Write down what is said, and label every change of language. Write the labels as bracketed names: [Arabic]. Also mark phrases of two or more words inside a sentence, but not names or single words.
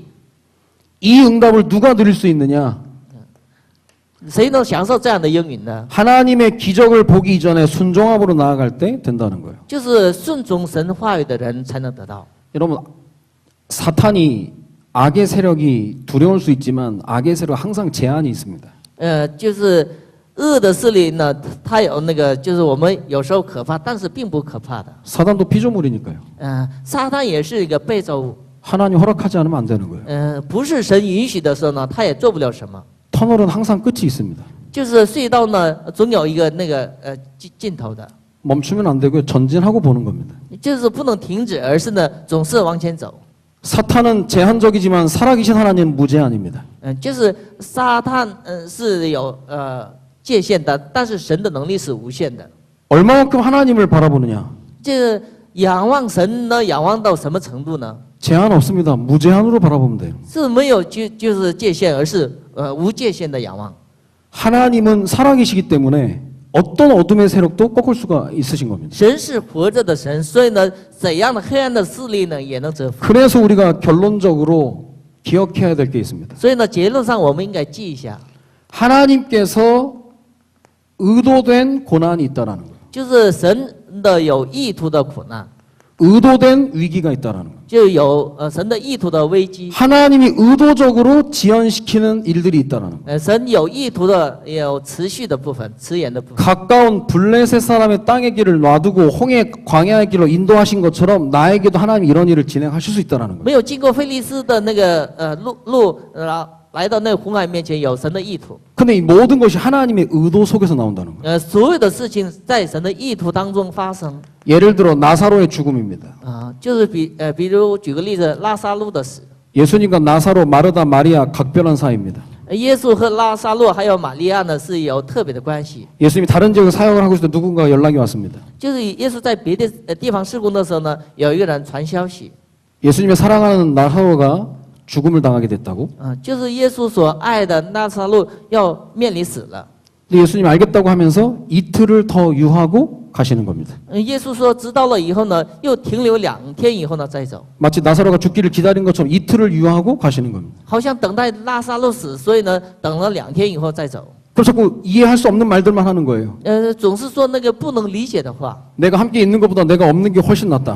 [Korean] 이 응답을 누가 누릴 수 있느냐? [Chinese] 谁能享受这样的应允呢？ [Korean] 하나님의 기적을 보기 이전에 순종함으로 나아갈 때 된다는 거예요. [Chinese] 就是顺从神话语的人才能得到。 [Korean] 여러분 사탄이 악의 세력이 두려울 수 있지만 악의 세력 항상 제한이 있습니다. [Chinese] 就是恶的势力呢，它有那个，就是我们有时候可怕，但是并不可怕的。 [Korean] 사단도 피조물이니까요. [Chinese] 撒旦也是一个被造物， [Korean] 하나님 허락하지 않으면 안 되는 거예요. [Chinese] 不是神允许的时候呢，他也做不了什么。 [Korean] 터널은 항상 끝이 있습니다. [Chinese] 就是隧道呢，总有一个那个尽头的， [Korean] 멈추면 안 되고요. 전진하고 보는 겁니다. [Chinese] 就是不能停止，而是呢总是往前走。 [Korean] 사탄은 제한적이지만 살아계신 하나님은 무제한입니다. [Chinese] 就是撒旦是有界限的，但是神的能力是无限的。 [Korean] 얼마만큼 하나님을 바라보느냐? [Chinese] 这仰望神呢，仰望到什么程度呢？ [Korean] 제한 없습니다. 무제한으로 바라보면 돼요. [Chinese] 是没有就是界限，而是无界限的仰望。 [Korean] 하나님은 살아계시기 때문에 어떤 어둠의 세력도 꺾을 수가 있으신 겁니다. [Chinese] 神是活着的神，所以呢，怎样的黑暗的势力呢，也能折服。 [Korean] 그래서 우리가 결론적으로 기억해야 될 게 있습니다. [Chinese] 所以呢，结论上我们应该记一下， [Korean] 하나님께서 의도된 고난이 있다라는 거예요. [Chinese] 就是神的有意图的苦难， [Korean] 의도된 위기가 있다라는 거예요. [Chinese] 就有神的意图的危机。 [Korean] 하나님이 의도적으로 지연시키는 일들이 있다라는 거예요. [Chinese] 神有意图的，也有持续的部分，迟延的部分。 [Korean] 가까운 블레셋 사람의 땅의 길을 놔두고 홍해 광야의 길로 인도하신 것처럼 나에게도 하나님이 이런 일을 진행하실 수 있다라는 거예요. [Chinese] 没有经过菲利斯的那个路来到那个红海面前，有神的意图。 [Korean] 근데 이 모든 것이 하나님의 의도 속에서 나온다는 거예요. [Chinese] 所有的事情在神的意图当中发生。 [Korean] 예를 들어 나사로의 죽음입니다. [Chinese] 就是比如举个例子，拉萨路的死。 [Korean] 예수님과 나사로, 마르다, 마리아 각별한 사이입니다. [Chinese] 耶稣和拉萨路还有玛利亚呢是有特别的关系。 [Korean] 예수님이 다른 지역에 사역을 하고 있을 때 누군가 연락이 왔습니다. [Chinese] 就是耶稣在别的地方事工的时候呢，有一个人传消息， [Korean] 예수님의 사랑하는 나사로가 죽음을 당하게 됐다고. [Chinese] 就是耶稣所爱的拉萨路要面临死了。 [Korean] 근데 예수님 알겠다고 하면서 이틀을 더 유하고 가시는 겁니다. [Chinese] 耶稣说知道了以后呢，又停留2天以后呢再走， [Korean] 마치 나사로가 죽기를 기다린 것처럼 이틀을 유하고 가시는 겁니다. [Chinese] 好像等待拉萨路死，所以呢等了2天以后再走。 [Korean] 그럼 자꾸 이해할 수 없는 말들만 하는 거예요. [Chinese] 总是说那个不能理解的话， [Korean] 내가 함께 있는 것보다 내가 없는 게 훨씬 낫다.